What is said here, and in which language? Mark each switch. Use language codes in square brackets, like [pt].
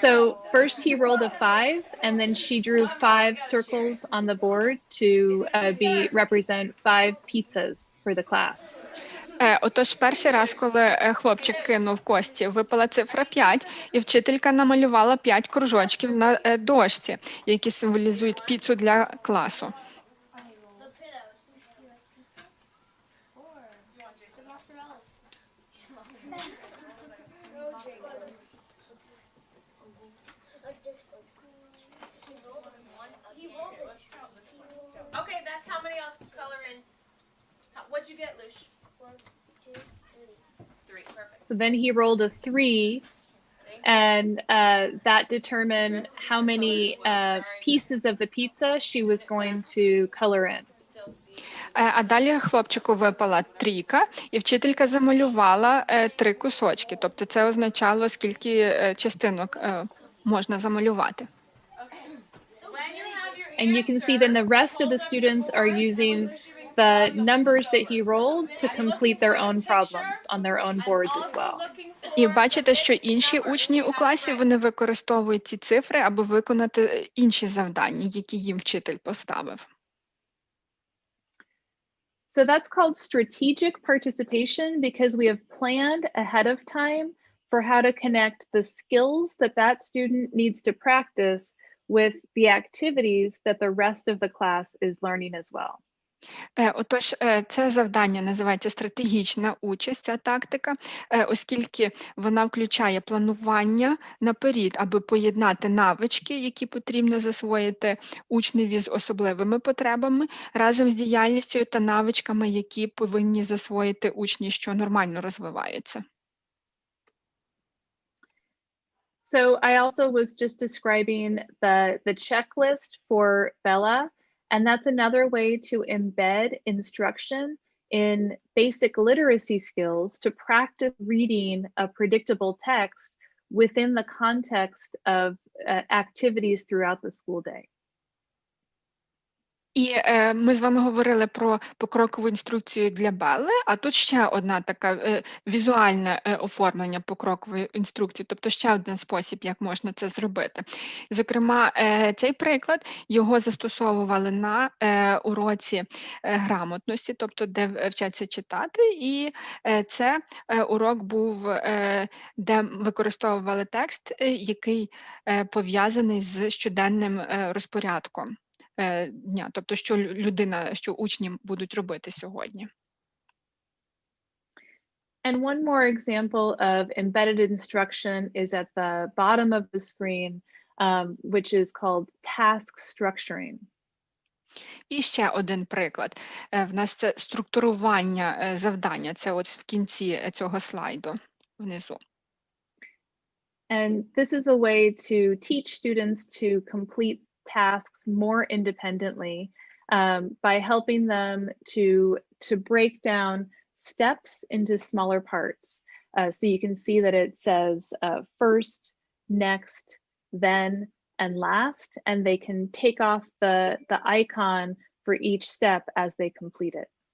[en] So first he rolled a 5, and then she drew 5 circles on the board to represent 5 pizzas for the class. [uk] Отож, перший раз, коли хлопчик кинув кості, випала цифра 5, і вчителька намалювала 5 кружочків на дошці, які символізують піцу для класу. [en] Okay, that's how many else color in. What'd you get, Lush? 1, 2, 3. 3, perfect. So then he rolled a 3, and that determined how many pieces of the pizza she was going to color in. [uk] А далі хлопчику випала 3, і вчителька замалювала 3 кусочки. Тобто це означало, скільки частинок можна замалювати. [en] And you can see then the rest of the students are using the numbers that he rolled to complete their own problems on their own boards as well. [uk] І бачите, що інші учні у класі, вони використовують ці цифри, аби виконати інші завдання, які їм вчитель поставив. [en] So that's called strategic participation because we have planned ahead of time for how to connect the skills that that student needs to practice with the activities that the rest of the class is learning as well. [uk] Отож, це завдання називається стратегічна участь, ця тактика, оскільки вона включає планування наперед, аби поєднати навички, які потрібно засвоїти учневі з особливими потребами, разом з діяльністю та навичками, які повинні засвоїти учні, що нормально розвиваються. [en] So I also was just describing the checklist for Bella, and that's another way to embed instruction in basic literacy skills to practice reading a predictable text within the context of activities throughout the school day. [uk] І ми з вами говорили про покрокову інструкцію для Белли, а тут ще одна така візуальне оформлення покрокової інструкції, тобто ще один спосіб, як можна це зробити. Зокрема, цей приклад, його застосовували на уроці грамотності, тобто де вчаться читати, і це урок був, де використовували текст, який пов'язаний з щоденним розпорядком дня, тобто що учні будуть робити сьогодні. [en] And one more example of embedded instruction is at the bottom of the screen, which is called task structuring. [uk] І ще один приклад. В нас це структурування завдання, це от в кінці цього слайду, внизу. [en] And this is a way to teach students to complete tasks more independently by helping them to break down steps into smaller parts. So you can see that it says first, next, then, and last, and they can take off the icon for each step as they complete it.